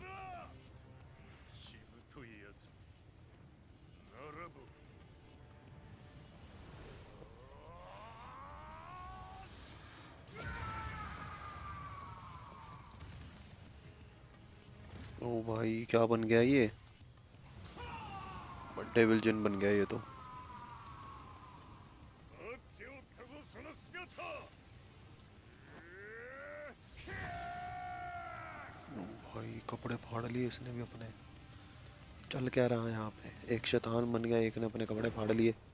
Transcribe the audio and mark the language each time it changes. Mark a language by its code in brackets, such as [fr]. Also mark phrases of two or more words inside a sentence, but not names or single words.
[ja] しぶといやつならば [hi] ओ भाई क्या बन गया ये, डेविल जिन बन गया ये तो। [ja] 待っておったぞその姿 [hi] ओ भाई कपड़े फाड़ लिए इसने भी अपने। चल क्या रहा है यहाँ पे, एक शैतान बन गया, एक ने अपने कपड़े फाड़ लिए।